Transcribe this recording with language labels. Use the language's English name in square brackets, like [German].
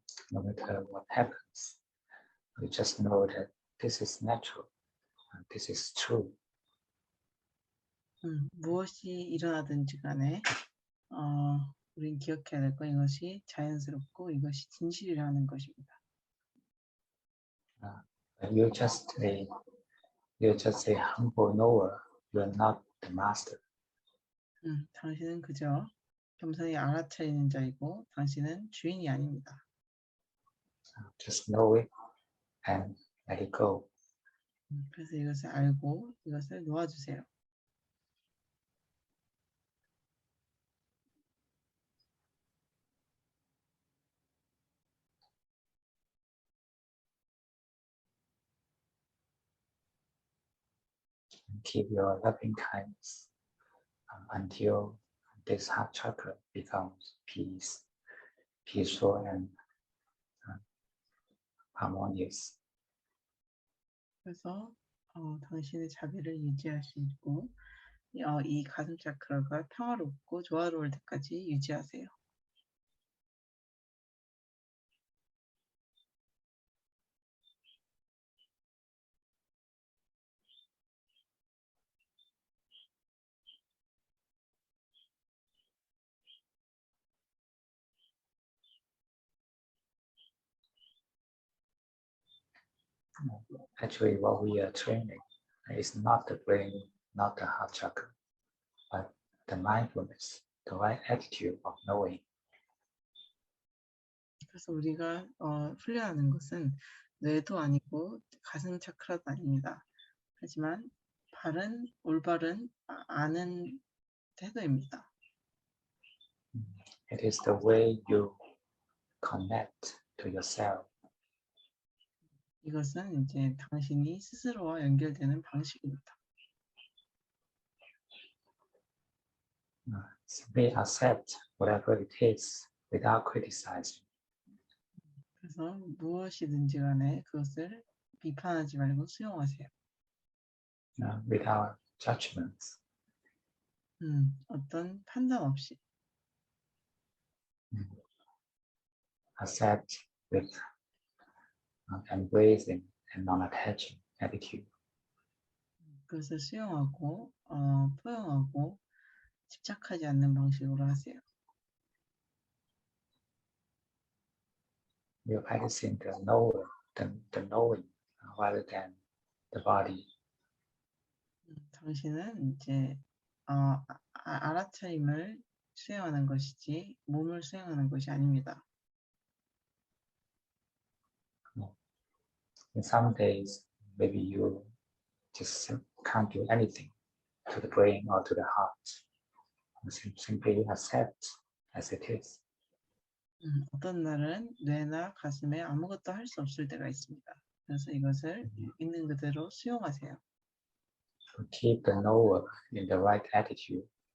[English] No matter what happens, we just know that this is natural, and this is true. [Korean] 무엇이 일어나든지 간에 우린 기억해야 될 건 이것이 자연스럽고 이것이 진실이라는 것입니다. [English] You're just a humble knower. You're not the master. [Korean] 당신은 그저 겸손히 알아차리는 자이고 당신은 주인이 아닙니다. [English] Just know it and let it go. [Korean] 그래서 이것을 알고 이것을 놓아주세요. [English] And keep your loving kindness until this heart chakra becomes peaceful and harmonious. [Korean] 그래서 당신의 자비를 유지하시고 이 가슴 차크라가 평화롭고 조화로울 때까지 유지하세요. [English] Actually, what we are training is not the brain, not the heart chakra, but the mindfulness, the right attitude of knowing. [Korean] 그래서 우리가 훈련하는 것은 뇌도 아니고 가슴 차크라도 아닙니다. 하지만 올바른 아는 태도입니다. [English] It is the way you connect to yourself. [Korean] 이것은 이제 당신이 스스로와 연결되는 방식입니다. [English] Simply accept whatever it is without criticizing. [Korean] 그래서 무엇이든지 간에 그것을 비판하지 말고 수용하세요. [English] Without judgments. [Korean] 어떤 판단 없이. [English] Accept with embracing and non-attaching attitude. [Korean] 그것을 수용하고 포용하고 집착하지 않는 방식으로 하세요. [English] You're practicing the knowing rather than the body. [Korean] 당신은 이제 알아차림을 수행하는 것이지 몸을 수행하는 것이 아닙니다. [English] In some days, maybe you just can't do anything to the brain or to the heart. Simply accept as it is. [Korean] 어떤 날은 뇌나 가슴에 아무것도 할 수 없을 때가 있습니다. 그래서 이것을 있는 그대로 수용하세요. [English] To keep the knower in the right attitude.